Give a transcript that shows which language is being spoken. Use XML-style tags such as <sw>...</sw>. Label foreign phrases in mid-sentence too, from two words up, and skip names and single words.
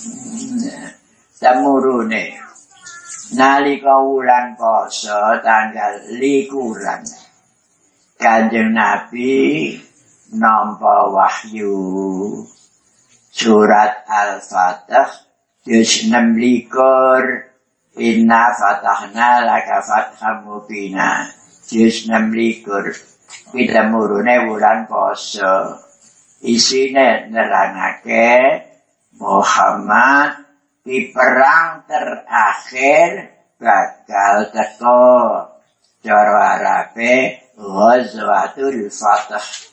<jv>Temurune nalika wulan poso tanggal 21 Kanjeng Nabi nampa wahyu surat Al-Fatih juz 26</jv> <ar>إنا فتحنا لك فتحا مبينا</ar> <jv>juz 26 kita murune wulan poso isine nerangake Muhammad di perang terakhir bakal teko cara Arabe</jv> <ar>غزوة الفتح.</ar>